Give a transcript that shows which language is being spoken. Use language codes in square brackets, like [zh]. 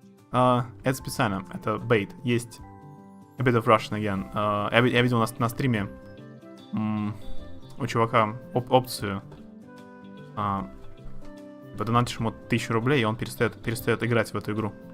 [ru] Это специально, это бейт. Есть [en] a bit of Russian again. [ru] Я видел на стриме у чувака опцию. Подонатишь ему 1000 рублей, и он перестает играть в эту игру.